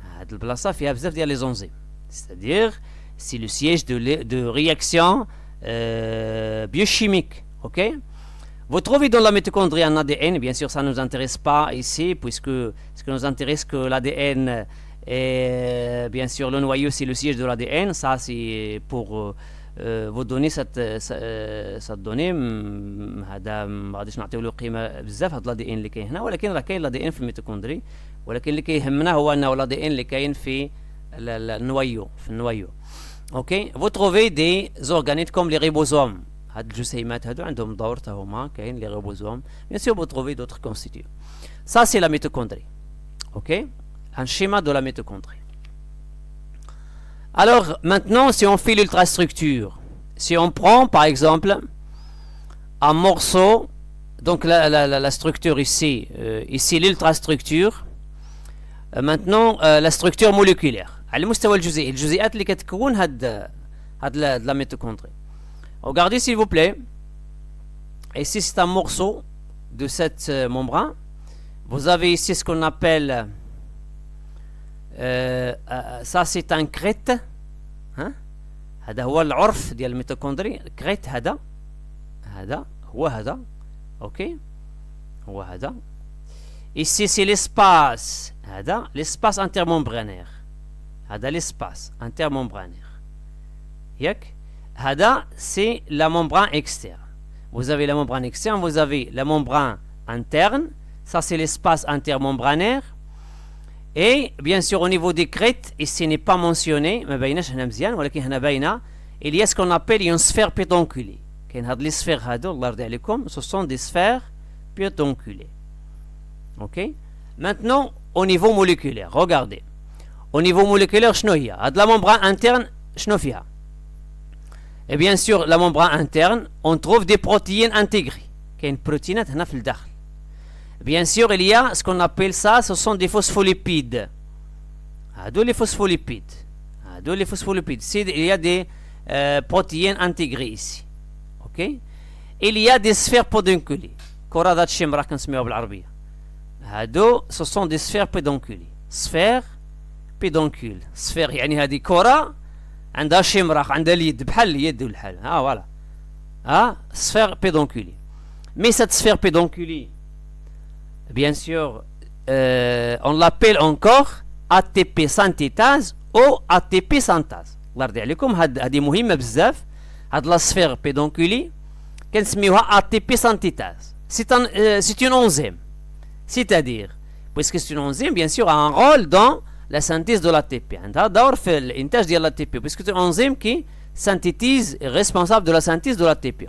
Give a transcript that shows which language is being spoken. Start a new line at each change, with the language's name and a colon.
French: Les enzymes. C'est-à-dire, c'est le siège de réaction biochimique. Ok? Vous trouvez dans la mitochondrie un ADN, bien sûr ça ne nous intéresse pas ici, puisque ce qui nous intéresse que l'ADN est, bien sûr le noyau c'est le siège de l'ADN, ça c'est pour vous donner cette donnée.
Arabic: هذا ما غاديش نعطيو له قيمه بزاف هذا الADN اللي كاين هنا ولكن راه كاين الADN في الميتوكوندري ولكن اللي كيهمنا هو انه الADN اللي كاين في النويو في النويو.
French: Ok? Vous trouvez des organettes comme les ribosomes.
Arabic: هاد الجسيمات هادو عندهم دور تا هما كاين لي ريبوزوم
French: bien sûr vous trouvez d'autres constituants. Ça c'est la mitochondrie. OK? Un schéma de la mitochondrie. Alors maintenant si on fait l'ultrastructure, si on prend par exemple un morceau donc la structure ici ici l'ultrastructure maintenant la structure moléculaire
Arabic: على مستوى الجزيئات اللي كتكون هاد
French: la mitochondrie. Regardez s'il vous plaît. Ici c'est un morceau de cette membrane. Vous avez ici ce qu'on appelle ça c'est un crête.
Arabic: هذا هو العرف ديال الميتوكوندري. crête هذا هو هذا.
French: OK
Arabic: هو هذا.
French: Ici c'est l'espace. هذا l'espace intermembranaire. هذا l'espace intermembranaire.
Arabic: ياك؟ هذا
French: c'est la membrane externe. Vous avez la membrane externe, vous avez la membrane interne, ça c'est l'espace intermembranaire. Et bien sûr au niveau des crêtes, ici n'est pas mentionné,
Arabic: ما بايناش هنا مزيان ولكن هنا باينه,
French: il y a ce qu'on appelle une sphère pédonculée.
Arabic: كاين هاد لي سفير هادو الله يرضي عليكم,
French: ce sont des sphères pédonculées. OK? Maintenant au niveau moléculaire, regardez. Au niveau moléculaire
Arabic: شنو هي؟ هاد
French: la membrane interne
Arabic: شنو فيها؟
French: Et bien sûr, la membrane interne, on trouve des protéines intégrées. Il y a une protéine
Arabic: هنا في الداخل.
French: Bien sûr, il y a ce qu'on appelle ça, ce sont des phospholipides. Les phospholipides. Les phospholipides. Il y a des protéines intégrées ici. Ok? Il y a des sphères pédonculées.
Arabic: كرات الشمرة كنسميوها بالعربية.
French: ce sont des sphères pédonculées. Sphère, pédoncule.
Arabic: Sphère يعني هذه كرة عندها شمرة عندها اليد بحال اليد والحال.
French: Voilà. Sphère pédonculée. Mais cette sphère pédonculée, bien sûr, on l'appelle encore ATP synthétase ou ATP synthase.
Arabic: الله يرضي عليكم هذه مهمة بزاف. هاد لا sphère pédonculée كنسميوها ATP synthétase.
French: C'est une enzyme. C'est-à-dire, puisque c'est une enzyme, bien sûr, a un rôle dans la synthèse de l'ATP.
Arabic: عندها دور في الإنتاج ديال l'ATP,
French: puisque c'est une enzyme qui synthétise, est responsable de la synthèse de l'ATP.